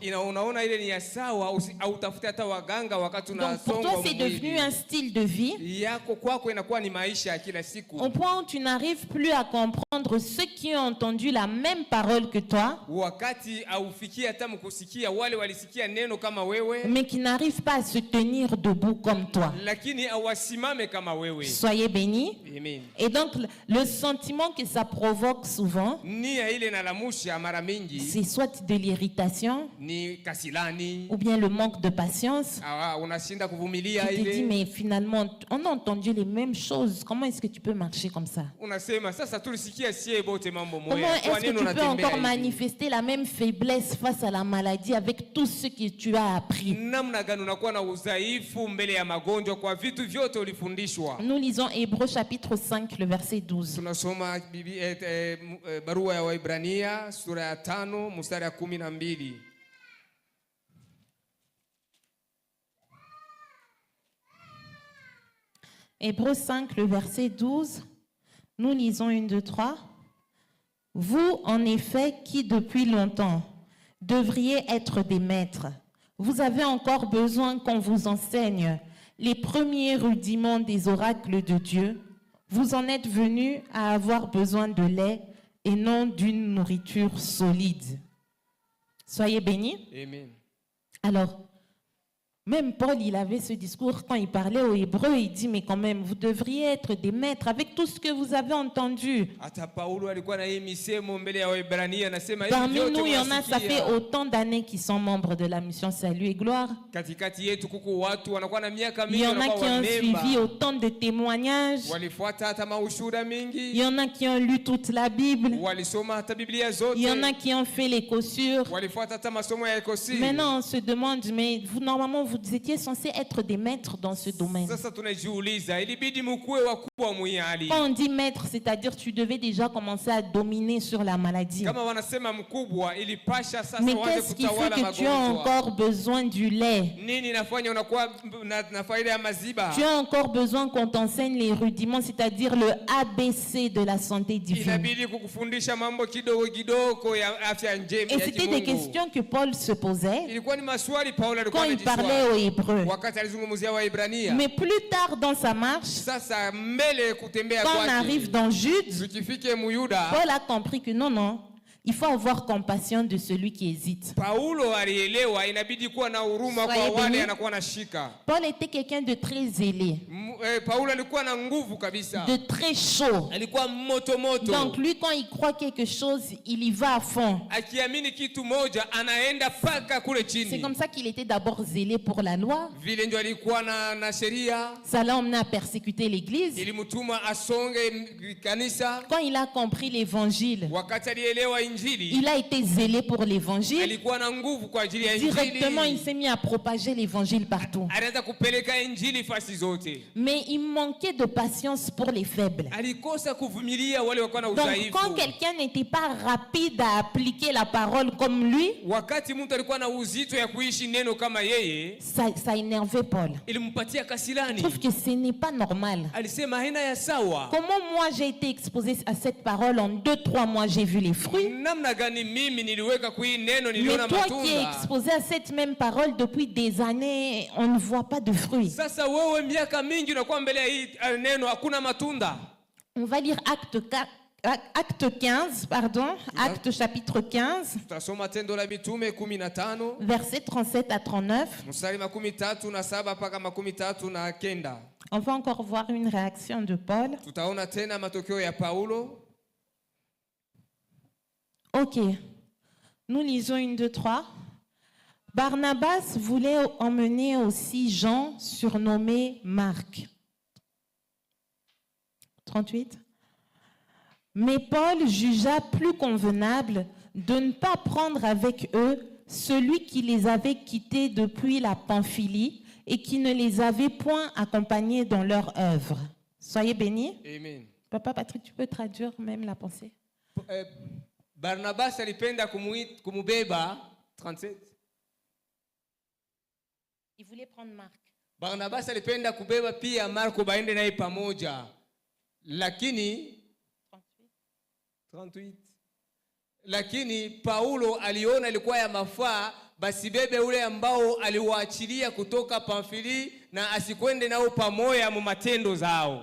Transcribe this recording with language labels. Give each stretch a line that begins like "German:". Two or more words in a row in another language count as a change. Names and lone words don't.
Swahili: Unaona ile ni ya sawa hautafute hata waganga wakati
French: Donc pour toi, c'est devenu un style de vie
Swahili: yako kwako inakuwa ni maisha ya kila siku.
French: au point où tu n'arrives plus à comprendre ceux qui ont entendu la même parole que toi,
Swahili: Wakati haufikia hata mkusikia wale walisikia neno kama wewe
French: mais qui n'arrivent pas à se tenir debout comme toi.
Swahili: lakini hawasimame kama wewe.
French: Soyez bénis. Amen. Et donc, le sentiment que ça provoque souvent,
Swahili: Nia ile nalamusha mara mingi
French: c'est soit de l'irritation
Swahili: ni kasilani.
French: ou bien le manque de patience.
Swahili: Unashinda kuvumilia
French: Tu te dis,
Swahili: ile.
French: mais finalement, on a entendu les mêmes choses. Comment est-ce que tu peux marcher comme ça?
Swahili: Unasema sasa tulisikia sie bote mambo
French: Comment
Swahili: moya.
French: est-ce que tu peux
Swahili: unatembea
French: encore
Swahili: hivi?
French: manifester la même faiblesse face à la maladie avec tout ce que tu as appris?
Swahili: Namna gani unakuwa na udhaifu mbele ya magonjwa kwa vitu vyote ulifundishwa?
French: Nous lisons Hébreux chapitre 5, le verset 12.
Swahili: Tunasoma barua ya Waibrania sura ya 5 mstari ya 12.
French: Hébreux 5, le verset 12. Nous lisons 1, 2, 3. Vous, en effet, qui depuis longtemps devriez être des maîtres, vous avez encore besoin qu'on vous enseigne les premiers rudiments des oracles de Dieu. Vous en êtes venus à avoir besoin de lait et non d'une nourriture solide. Soyez bénis. Amen. Alors, même Paul, il avait ce discours quand il parlait aux Hébreux, il dit, mais quand même, vous devriez être des maîtres avec tout ce que vous avez entendu.
Swahili: Hata Paulo alikuwa na hii misemo mbele ya Waibrania anasema hivi
French: Parmi
Swahili: vyote
French: nous, il y en a, ça fait
Swahili: mnasikia.
French: autant d'années qu'ils sont membres de la mission Salut et Gloire.
Swahili: Katikati yetu kuku watu wanakuwa na miaka
French: Il
Swahili: mingi
French: y en a
Swahili: wanakuwa
French: qui ont
Swahili: wamemba.
French: suivi autant de témoignages.
Swahili: Walifuata hata maushuhuda
French: Il
Swahili: mingi.
French: y en a qui ont lu toute la Bible.
Swahili: Walisoma hata Biblia zote.
French: Il y en a qui ont fait les cossures.
Swahili: Walifuata hata masomo ya ekosi.
French: Maintenant, on se demande, mais vous, normalement, vous étiez censés être des maîtres dans ce domaine.
Swahili: Sasa tunajiuliza ilibidi mkuwe wakubwa muhali.
French: Quand on dit maître, c'est-à-dire tu devais déjà commencer à dominer sur la maladie.
Swahili: Kama wanasema mkubwa ilipasha sasa
French: Mais
Swahili: waanze
French: qu'est-ce qui fait
Swahili: kutawala
French: que tu as
Swahili: magonjwa.
French: encore besoin du lait?
Swahili: Nini inafanya unakuwa na faida ya maziba?
French: Tu as encore besoin qu'on t'enseigne les rudiments, c'est-à-dire le ABC de la santé divine.
Swahili: Inabidi kukufundisha mambo kidogo kidogo ya afya njema
French: Et
Swahili: ya
French: c'était des
Swahili: kimungu.
French: questions que Paul se posait
Swahili: Ilikuwa ni maswali Paulo alikuwa
French: quand il parlait
Swahili: anajiswali.
French: aux Hébreux.
Swahili: Wakati alizungumzia Waibrania.
French: Mais plus tard dans sa marche,
Swahili: Sasa mbele kutembea
French: quand on
Swahili: kwake.
French: arrive dans Jude,
Swahili: Tukifike Muyuda,
French: Paul a compris que non, non, il faut avoir compassion de celui qui hésite.
Swahili: Paulo alielewa inabidi kuwa na huruma kwa
French: Soyez
Swahili: wale
French: bénis.
Swahili: anakuwa anashika.
French: Paul était quelqu'un de très zélé,
Swahili: Paulo alikuwa na nguvu kabisa.
French: de très chaud.
Swahili: Alikuwa moto moto.
French: Donc lui, quand il croit quelque chose, il y va à fond.
Swahili: Akiamini kitu moja anaenda paka kule
French: C'est
Swahili: chini.
French: comme ça qu'il était d'abord zélé pour la loi.
Swahili: Vile ndio alikuwa na sheria
French: Ça l'a emmené à persécuter l'Église.
Swahili: ilimtuma asonge kanisa.
French: Quand il a compris l'évangile,
Swahili: Wakati alielewa
French: il
Swahili: injili,
French: il a été zélé pour l'évangile.
Swahili: alikuwa na nguvu kwa ajili ya
French: Directement, il
Swahili: injili,
French: s'est mis à propager l'évangile partout.
Swahili: alianza kupeleka injili fasi zote.
French: Mais il manquait de patience pour les faibles.
Swahili: Alikosa kuvumilia wale walikuwa na
French: Donc,
Swahili: udhaifu.
French: quand quelqu'un n'était pas rapide à appliquer la parole comme lui,
Swahili: Wakati mtu alikuwa na uzito ya kuishi neno kama yeye,
French: ça énervait Paul.
Swahili: ilimpatia
French: Je
Swahili: kasilani.
French: trouve que ce n'est pas normal.
Swahili: Alisema haina ya sawa.
French: Comment moi j'ai été exposé à cette parole en 2-3 mois, j'ai vu les fruits.
Swahili: Namna gani mimi niliweka kwa hii neno,
French: Mais
Swahili: niliona
French: toi qui es
Swahili: matunda.
French: exposé à cette même parole depuis des années, on ne voit pas de fruits.
Swahili: Sasa wewe miaka mingi unakuwa mbele ya hii neno, hakuna matunda.
French: On va lire Acte 15, pardon, Acte chapitre 15,
Swahili: Tutasoma Tendo la Mitume 15
French: versets 37 à 39.
Swahili: mstari 37 mpaka 39.
French: On va encore voir une réaction de Paul. Tutaona tena matokeo ya Paulo. Ok, nous lisons 1, 2, 3. Barnabas voulait emmener aussi Jean, surnommé Marc. 38. Mais Paul jugea plus convenable de ne pas prendre avec eux celui qui les avait quittés depuis la Pamphylie et qui ne les avait point accompagnés dans leur œuvre. Soyez bénis. Amen. Papa Patrick, tu peux traduire même la pensée?
Swahili: Barnabas alipenda kumubeba 37.
French: Il voulait prendre Marc.
Swahili: Barnabas alipenda kubeba pia Marko baende naye pamoja. Lakini 38. Lakini Paulo aliona ilikuwa ya mafaa basi bebe ule ambao aliwaachilia kutoka Pamfili na asikwende nao pamoja mu matendo zao.